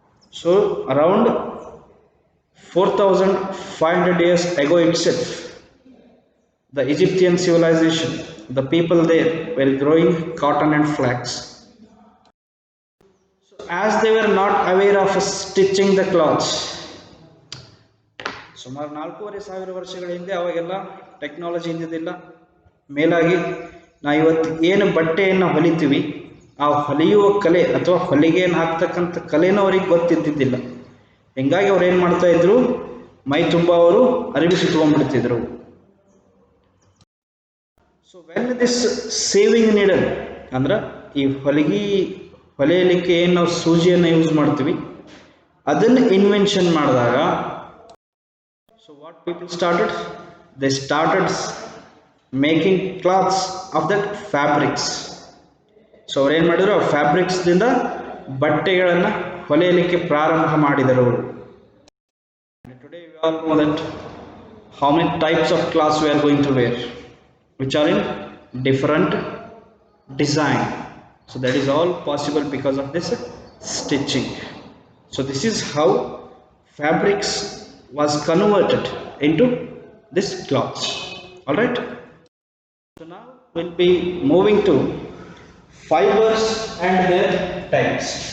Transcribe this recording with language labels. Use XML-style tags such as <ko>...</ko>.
<en>So around 4500 years ago itself, the Egyptian civilization, the people there were growing cotton and flax. So as they were not aware of stitching the cloths,</en> <kn>ಸುಮಾರು 4500 ವರ್ಷಗಳ ಹಿಂದೆ ಅವಾಗೆಲ್ಲ technology ಇದ್ದಿದ್ದಿಲ್ಲ. ಮೇಲಾಗಿ ನಾವು ಇವತ್ತು ಏನು ಬಟ್ಟೆಯನ್ನು ಹೊಲಿತೀವಿ, ಆ ಹೊಲಿಯುವ ಕಲೆ ಅಥವಾ ಹೊಲಿಗೆಯನ್ನು ಹಾಕ್ತಕ್ಕಂಥ ಕಲೆನೂ ಅವ್ರಿಗೆ ಗೊತ್ತಿದ್ದಿದ್ದಿಲ್ಲ. ಹೀಗಾಗಿ ಅವ್ರು ಏನು ಮಾಡ್ತಾ ಇದ್ರು, ಮೈ ತುಂಬ ಅವರು ಅರಿವಿ ಸುತ್ಕೊಂಡ್ಬಿಡ್ತಿದ್ರು.</kn> <en>so when this sewing needle</en> <kn>ಅಂದ್ರೆ ಈ ಹೊಲಿಯಲಿಕ್ಕೆ ಏನು ನಾವು ಸೂಜಿಯನ್ನು ಯೂಸ್ ಮಾಡ್ತೀವಿ, ಅದನ್ನು ಇನ್ವೆನ್ಷನ್ ಮಾಡಿದಾಗ,</kn> <en>So what people started, they started making clothes of that fabrics.</en> <kn>So ಅವ್ರು ಏನು ಮಾಡಿದ್ರು, ಆ ಫ್ಯಾಬ್ರಿಕ್ಸ್ದಿಂದ ಬಟ್ಟೆಗಳನ್ನು ಹೊಲಿಯಲಿಕ್ಕೆ ಪ್ರಾರಂಭ ಮಾಡಿದರು.</kn> <en>Today we all know that how many types of clothes we are going to wear, which are in different design. So that is all possible because of this stitching. So this is how fabrics was converted into this cloths. All right. So now we'll be moving to fibers and their types.</en>